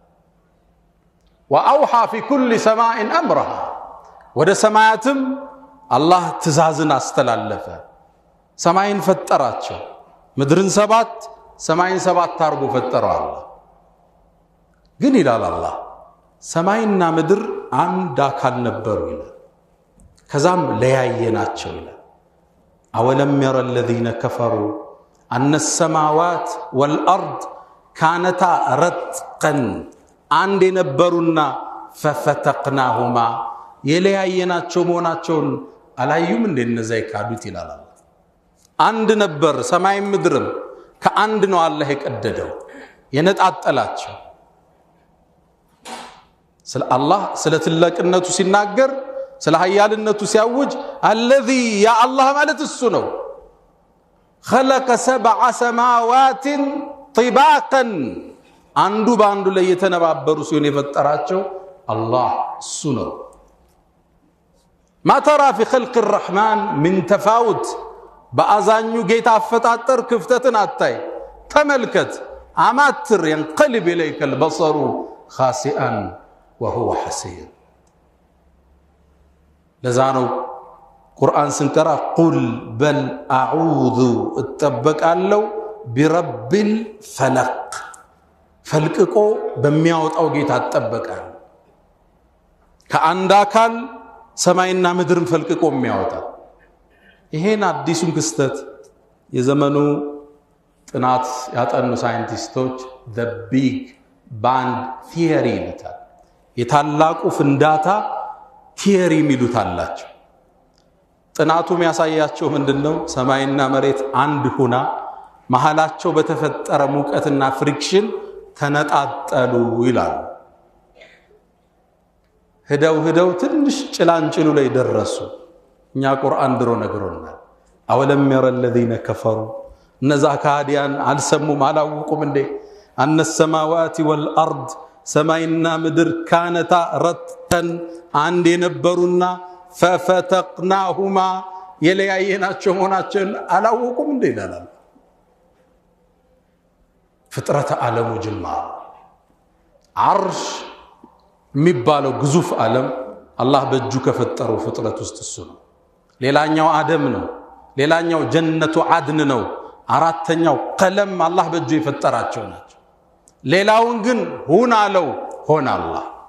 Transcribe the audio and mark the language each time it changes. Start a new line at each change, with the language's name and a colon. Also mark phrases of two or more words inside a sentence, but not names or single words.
Arabic: وأوحى في كل سماء أمرها
Amharic: ወደ ሰማያትም አላህ ትእዛዝን አስተላለፈ። ሰማይን ፈጠራቸው። ምድርን 7 ሰማይን 7 አድርጎ ፈጠረው አላህ። ግን ይላል አላህ ሰማይና ምድር አንድ አካል ነበሩ ይላል። ከዛም ለያየናቸው ይላል።
Arabic: أولم ير الذين كفروا أن السماوات والأرض كانتا رتقا
Amharic: አንድ የነበሩና ففتقناهما የለያየናቸው መሆናቸውን አላዩም እንደ እነዛ ይካዱት ይላል አላህ። አንድ ነበር ሰማይም ምድርም ከአንድ ነው አላህ የቀደደው የነጣጠላቸው። ስለ አላህ ስለ ትልቅነቱ ሲናገር ስለ ኃያልነቱ ሲያውጅ
Arabic: الذي يا الله
Amharic: ማለት እሱ ነው
Arabic: خلق 7 سماوات طباقا
Amharic: አንዱ ባንዱ ላይ የተነባበሩ ሲሆን የፈጠራቸው አላህ እሱ ነው።
Arabic: ما ترى في خلق الرحمن من تفاوت
Amharic: በአዛኙ ጌታ አፈጣጠር ክፍተትን አታይ። ተመልከት አማትር
Arabic: ينقلب اليك البصر خاسئا وهو حسير።
Amharic: ለዛነው ቁርአን ስንቀራ ቁል በል አዑዙ እጠበቃለሁ
Arabic: برب الفلق
Amharic: ፈልቅቆ በሚያወጣው ጌታ እጠበቃለሁ። ከአንድ አካል ሰማይና ምድርን ፈልቅቆ የሚያወጣ ይሄን አዲሱን ክስተት የዘመኑ ጥናት ያጠኑ ሳይንቲስቶች
English: the big bang theory
Amharic: ይሉታል። የታላቁ ፍንዳታ ቲዮሪ የሚሉት አላቸው። ጥናቱ የሚያሳያቸው ምንድነው? ሰማይና መሬት አንድ ሆና መሃላቸው በተፈጠረ ሙቀትና ፍሪክሽን ተነጣጠሉ ይላሉ። ሄደው ትንሽ ጭላንጭሉ ላይ ደረሱ። እኛ ቁርአን ድሮ ነግሮናል።
Arabic: أولم ير الذين كفروا
Amharic: እነዛ ካዲያን አልሰሙም አላወቁም እንዴ?
Arabic: أن السماوات والأرض
Amharic: ሰማይና ምድር
Arabic: كانتا رتقا
Amharic: አንድ የነበሩና ففتقناهما የለያየናቸው መሆናቸውን አላወቁም እንዴ ይላል። ፍጥረተ ዓለሙ ጅማር አርሽ የሚባለው ግዙፍ ዓለም አላህ በእጁ ከፈጠረው ፍጥረት ውስጥ እሱ ነው። ሌላኛው አደም ነው። ሌላኛው ጀነቱ አድን ነው። አራተኛው ቀለም አላህ በእጁ የፈጠራቸው ናቸው። ሌላውን ግን ሁን አለው ሆነ አላህ።